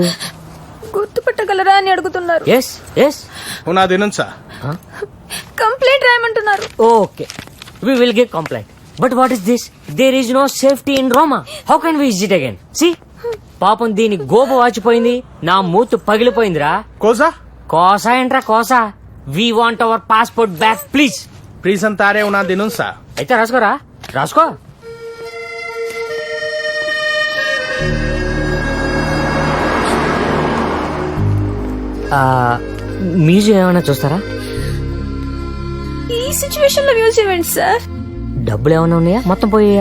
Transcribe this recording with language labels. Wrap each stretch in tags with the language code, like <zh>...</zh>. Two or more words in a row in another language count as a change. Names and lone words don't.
<te>గుర్తుపట్టగలరా అని అడుగుతున్నారు.</te> <en>yes yes.</en> <it>Una denuncia.</it> <te>కంప్లైంట్ రాయమంటున్నారు. ఓకే,</te> <en>we will give complaint. But what is this? There is no safety in Roma. How can we visit again? See?</en> <te>పాపం దీని గోప వాచిపోయింది, నా మూతు పగిలిపోయిందిరా.</te> <it>Cosa?</it> <te>కోసా ఏంట్రా కోసా?</te> <en>We want our passport back, please.</en> <it>Presentare una denuncia.</it> <te>అయితే రాసుకోరా, రాసుకో. మ్యూజియం ఏమైనా చూస్తారా? ఈ సిచ్యువేషన్ లో మ్యూజియం ఏంటి సార్? డబ్బులు ఏమైనా ఉన్నాయా? మొత్తం పోయాయా?</te>